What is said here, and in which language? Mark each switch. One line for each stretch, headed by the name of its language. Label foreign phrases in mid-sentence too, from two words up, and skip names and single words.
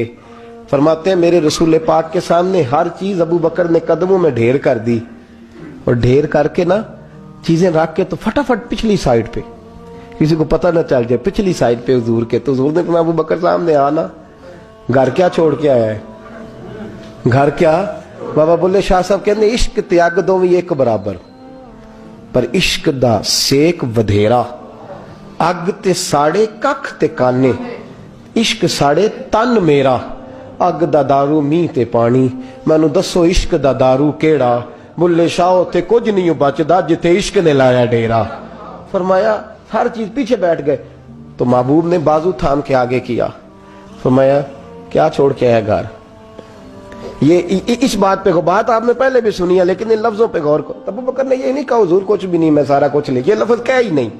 Urdu: فرماتے ہیں میرے رسول پاک کے سامنے ہر چیز ابو بکر نے قدموں میں ڈھیر کر دی, اور ڈھیر کر کے نا چیزیں رکھ کے تو فٹافٹ پچھلی سائیڈ پہ, کسی کو پتہ نہ چل جائے, پچھلی سائیڈ پہ حضور کے. تو حضور نے فرمایا ابو بکر سامنے آنا, گھر کیا چھوڑ کے آیا ہے, گھر کیا؟
Punjabi: بابا بولے شاہ صاحب کہنے عشق تیاگ دو بھی ایک برابر, پر عشق دا سیک ودھیرا اگ تے ساڑے ککھ تے کانے، عشق ساڑے تن میرا، اگ دا دارو مینہ تے پانی، مینو دسو عشق دا دارو کیہڑا، بلھے شاہ تے کجھ نہیں بچدا جتھے عشق نے لایا ڈیرا.
Urdu: فرمایا ہر چیز پیچھے بیٹھ گئے، تو محبوب نے بازو تھام کے آگے کیا، فرمایا کیا چھوڑ کے آیا گھر. یہ اس بات پہ بات آپنے پہلے بھی سنی ہے، لیکن ان لفظوں پہ غور کرو. ابو بکر نے یہ نہیں کہا حضور کچھ بھی نہیں، میں سارا کچھ لے، یہ لفظ کہہ ہی نہیں.